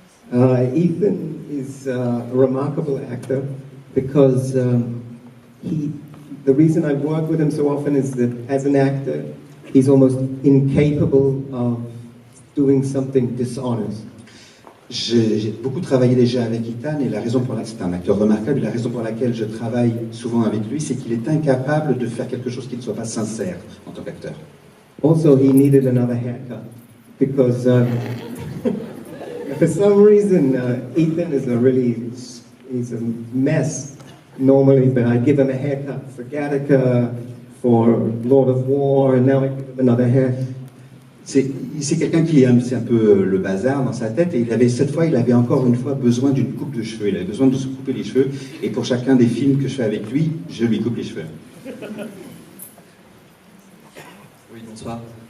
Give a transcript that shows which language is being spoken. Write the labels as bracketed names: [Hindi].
[English] Ethan is a remarkable actor because the reason I work with him so often is that as an actor, he's almost incapable of doing something dishonest. [French] J'ai beaucoup travaillé déjà avec Ethan et c'est un acteur remarquable, et la raison pour laquelle je travaille souvent avec lui, c'est qu'il est incapable de faire quelque chose qui ne soit pas sincère en tant qu'acteur. [English] Also, he needed another haircut because for some reason Ethan is he's a mess normally, but I give him a haircut for Gattaca, for Lord of War, and now I give him another hair. [French] C'est quelqu'un qui c'est un peu le bazar dans sa tête, et cette fois, il avait encore une fois besoin d'une coupe de cheveux. Il avait besoin de se couper les cheveux, et pour chacun des films que je fais avec lui, je lui coupe les cheveux. Oui, bonsoir.